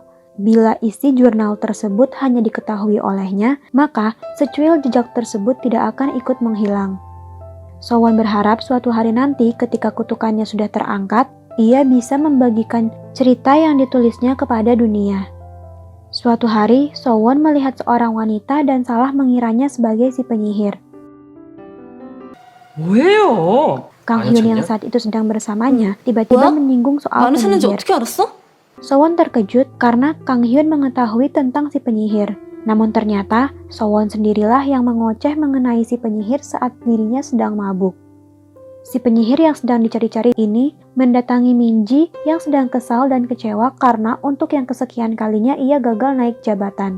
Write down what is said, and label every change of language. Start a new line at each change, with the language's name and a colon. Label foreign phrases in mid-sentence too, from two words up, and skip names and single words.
Indonesian: Bila isi jurnal tersebut hanya diketahui olehnya, maka secuil jejak tersebut tidak akan ikut menghilang. Sowon berharap suatu hari nanti ketika kutukannya sudah terangkat, ia bisa membagikan cerita yang ditulisnya kepada dunia. Suatu hari, Sowon melihat seorang wanita dan salah mengiranya sebagai si penyihir.
Korean: 뭐예요?
Indonesian: Kang
Korean: 안
Indonesian: Hyun yang
Korean: 다쳤냐?
Indonesian: saat itu sedang bersamanya tiba-tiba Wah, menyinggung soal
Korean: 많으셨는지
Indonesian: penyihir.
Korean: 어떻게 알았어?
Indonesian: Sowon terkejut karena Kang Hyun mengetahui tentang si penyihir. Namun ternyata, Sowon sendirilah yang mengoceh mengenai si penyihir saat dirinya sedang mabuk. Si penyihir yang sedang dicari-cari ini mendatangi Minji yang sedang kesal dan kecewa karena untuk yang kesekian kalinya ia gagal naik jabatan.